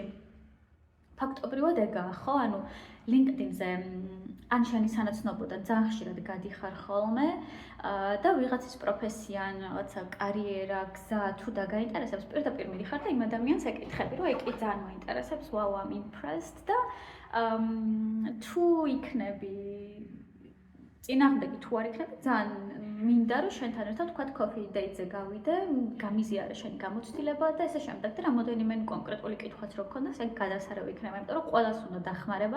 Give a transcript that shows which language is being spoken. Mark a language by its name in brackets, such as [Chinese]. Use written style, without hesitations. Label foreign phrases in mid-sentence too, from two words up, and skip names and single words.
[Georgian] ფაქტობრივად ეგაა, ხო? ანუ LinkedIn-ზე ან შენი სანაცნობოდან ძალიან ხშირად გადიხარ ხოლმე და ვიღაცის პროფესია ან რაღაცა კარიერა, გზა თუ დაგაინტერესებს, პირდაპირ მიდიხარ და იმ ადამიანს ეკითხები, რომ ეკი ძალიან მოინტერესებს, [English] wow, I'm impressed და [Georgian] თუ იქნები წინააღმდეგი თუ არ იქნები, ძალიან მინდა რომ შენთან ერთად თქვა [English] coffee date- [Georgian] ზე გავიდე, გამიზიარე შენი გამოცდილება და ესე შემდეგ და რამოდენიმე კონკრეტული კითხვაც რო გქონდეს, ეგ გადასარავი იქნება, იმიტომ რომ ყველას უნდა დახმარება.